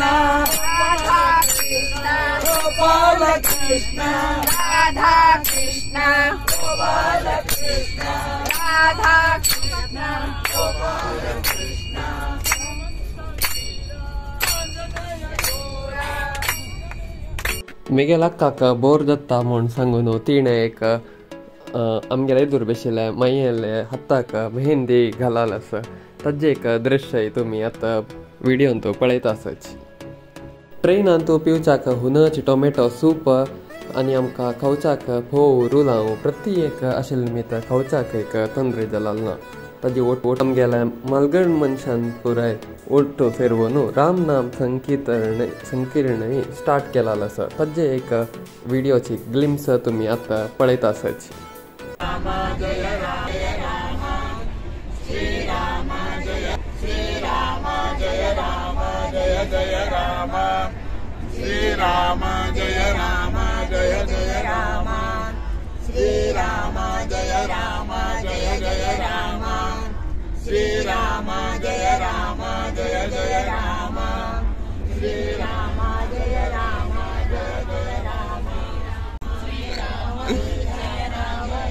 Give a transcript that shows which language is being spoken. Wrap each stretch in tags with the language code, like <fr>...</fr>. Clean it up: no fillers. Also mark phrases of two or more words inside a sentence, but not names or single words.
<kok>राधा कृष्ण गोपाल कृष्ण राधा कृष्ण गोपाल कृष्ण राधा कृष्ण गोपाल कृष्ण मेगे लाक्काक बोर जाता म्हूण सांगून तिणें एक आमगेले एदूर बशिल्ले मायेले हाताक मेहंदी घालाल आसा ताजें एक दृश्य तुमी आतां विडियोन तो पळयता आसच ट्रेनान तूं पिवच्याक हुनच टोमॅटो सूप आनी आमकां खावच्याक फोव रुलां प्रत्येक आशिल्ले निमित्त खावच्याक एक तंद्री जालाल ना ताजी ओट आमगेल्या मालगण मनशान पुराय ओट फेरवून राम नाम संकीर्णय स्टार्ट केलालो आसा ताजे एक व्हिडिओची ग्लिम्स तुमी आतां पळयता आसत.</kok> <hi>श्रीराम जय राम जय जय राम श्रीराम जय राम जय जय राम श्रीराम जय राम जय जय राम श्रीराम जय राम जय जय राम श्रीराम जय राम</hi>